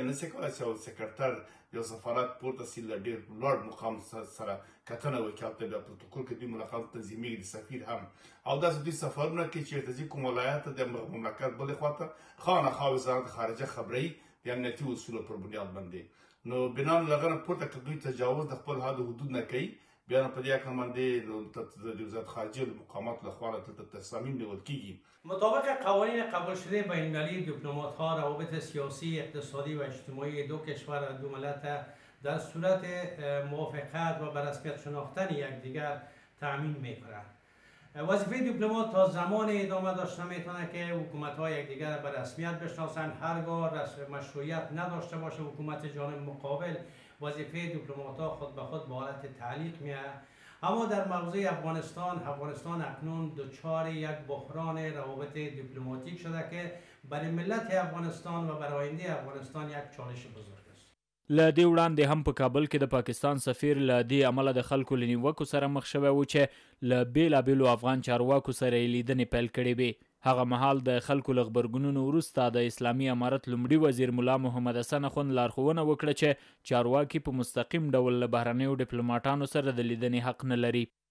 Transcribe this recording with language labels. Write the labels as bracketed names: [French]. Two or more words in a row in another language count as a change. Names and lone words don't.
[Pashto] نشي کولی چې یو سکرټر یو سفارت پورته سي له ډېر لوړ مقام سره کتنه وکړي، هلته بیا پروتوکول کې دوی ملاقات تنظیمېږي د سفیر هم، او داسې دوی سفرونه کوي چې چېرته ځي کوم ولایت ته د مملکت بلې خواته خامخا وزارت خارجه خبروي د امنیتي اصولو پر بنیاد باندې. نو بنا له هغه نه پورته که دوی تجاوز د خپل حد حدود نه کوي، بیا نو په دې حکم باندې د وزارت خارجه مقاماتو لخوا تصمیم نیول کیږي. [Persian] مطابق قوانین قبول شده بین المللی دیپلمات‌ها روابط سیاسی، اقتصادی و اجتماعی دو کشور و دو ملت در صورت موافقت و به رسمیت شناختن یکدیگر تأمین می‌کنند. وظیفه دیپلمات تا زمان ادامه داشته میتونه که حکومت‌ها یکدیگر را به رسمیت بشناسند. هرگاه مشروعیت نداشته باشه حکومت جانب مقابل، وظیفه دیپلمات‌ها خود به خود به حالت تعلیق میاد. اما در موضوع افغانستان اکنون دچار یک بحران روابط دیپلماتیک شده که برای ملت افغانستان و برای آینده افغانستان یک چالش بزرگ است. [Pashto] له دې وړاندې هم په کابل کې د پاکستان سفیر له دې امله د خلکو له نیوکو سره مخ شوی و چې له بېلابېلو افغان چارواکو سره یې لیدنې پیل کړې وې. هغه مهال د خلکو له غبرګونونو وروسته د اسلامي امارت لومړي وزیر ملا محمد حسن اخوند لارښوونه وکړه چې چارواکي په مستقیم ډول له بهرنیو ډیپلوماټانو سره د لیدنې حق نه لري.